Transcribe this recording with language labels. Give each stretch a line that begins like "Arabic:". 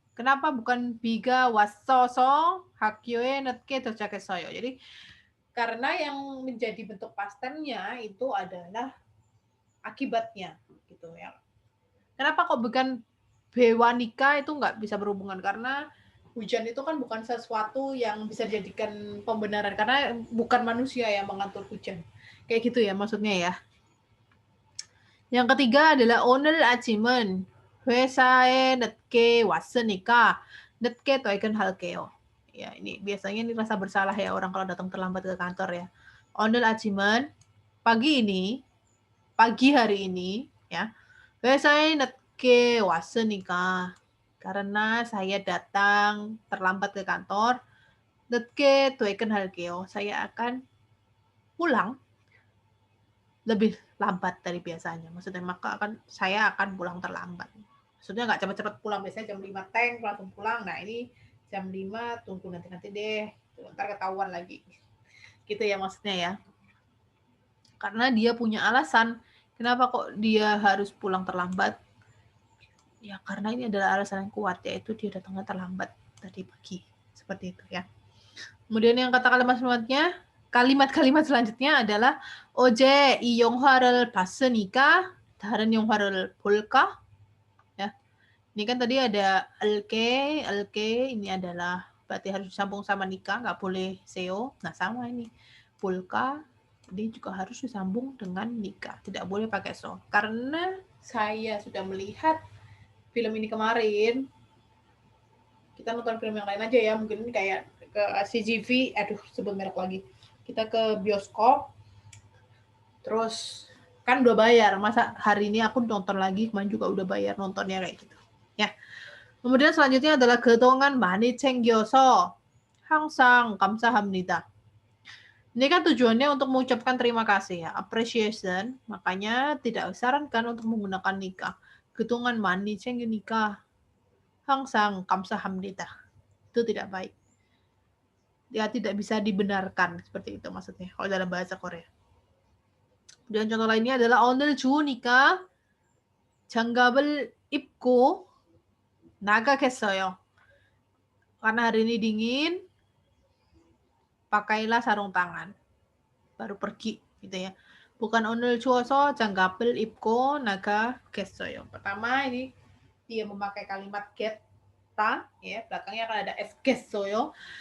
Indonesian: Kenapa bukan
Korean: 비가 왔어서 학교에 늦게 도착했어요?
Indonesian: Jadi karena yang menjadi bentuk past tense-nya itu adalah akibatnya gitu ya. Kenapa kok bukan bewanika itu nggak bisa berhubungan? Karena hujan itu kan bukan sesuatu yang bisa dijadikan pembenaran karena bukan manusia yang mengatur hujan. Kayak gitu ya maksudnya ya. Yang ketiga adalah
Korean: 오늘 아침은 회사에 늦게 왔으니까 늦게 퇴근할게요.
Indonesian: Ya, ini biasanya ini rasa bersalah ya orang kalau datang terlambat ke kantor ya.
Korean: 오늘 아침은
Indonesian: pagi hari ini ya.
Korean: 회사에 늦게 왔으니까
Indonesian: karena saya datang terlambat ke kantor.
Korean: 늦게 퇴근할게요.
Indonesian: Saya akan pulang lebih lambat dari biasanya. Maksudnya saya akan pulang terlambat. Maksudnya nggak cepet-cepet pulang. Biasanya jam 5 langsung pulang. Nah ini jam 5 tunggu nanti deh. Ntar ketahuan lagi. Gitu ya maksudnya ya. Karena dia punya alasan. Kenapa kok dia harus pulang terlambat? Ya karena ini adalah alasan yang kuat. Yaitu dia datangnya terlambat tadi pagi. Seperti itu ya. Kemudian yang kata kalimat-kalimat selanjutnya adalah
Korean: 어제 이 영화를 봤으니까 다른 영화를 볼까?
Indonesian: Ya. Ini kan tadi ada elke ini adalah berarti harus disambung sama nikah, nggak boleh seo. Nah, sama ini. Bolka ini juga harus disambung dengan nikah, tidak boleh pakai so. Karena saya sudah melihat film ini kemarin. Kita nonton film yang lain aja ya, mungkin kayak ke CGV, sebut merek lagi. Kita ke bioskop, terus kan udah bayar, masa hari ini aku nonton lagi, kemarin juga udah bayar nontonnya kayak gitu. Ya. Kemudian selanjutnya adalah
Korean: 그동안 많이 챙겨서 항상 감사합니다.
Indonesian: Ini kan tujuannya untuk mengucapkan terima kasih ya, appreciation, makanya tidak disarankan untuk menggunakan nikah.
Korean: 그동안 많이 챙기니까 항상 감사합니다.
Indonesian: Itu tidak baik. Ya tidak bisa dibenarkan seperti itu maksudnya kalau dalam bahasa Korea. Dan contoh lainnya adalah
Korean: 오늘 좋으니까 장갑을 입고 나가겠어요.
Indonesian: Karena hari ini dingin, pakailah sarung tangan. Baru pergi gitu ya. Bukan
Korean: 오늘 추워서 장갑을 입고 나가겠어요.
Indonesian: Pertama ini dia memakai kalimat geta ya, belakangnya akan ada es겠어요.